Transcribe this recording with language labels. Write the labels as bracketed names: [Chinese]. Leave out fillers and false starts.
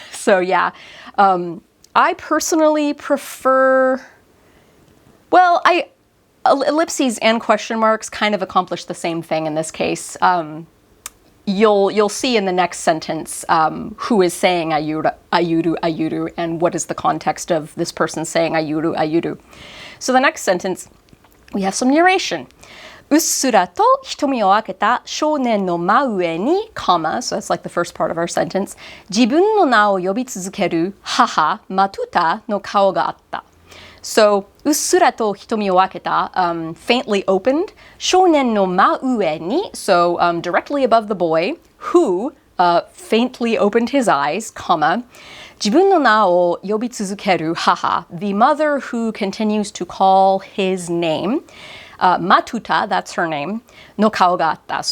[English] So yeah, I personally prefer, well, ellipses and question marks kind of accomplish the same thing in this case. you'll see in the next sentence who is saying ayuru, ayuru, ayuru, and what is the context of this person saying ayuru, ayuru. So the next sentence, we have some narration. [Japanese] うっすらと瞳を開けた少年の真上に、 [English] comma, so that's like the first part of our sentence, [Japanese] 自分の名を呼び続ける母、マトゥタの顔があった。 [English] So, [Japanese] うっすらと瞳を開けた, [English] faintly opened, [Japanese] 少年の真上に, [English] so directly above the boy, who faintly opened his eyes, comma, [Japanese] 自分の名を呼び続ける母, [English] the mother who continues to call his name, Matuta, that's her name, [Japanese] no kao ga atta.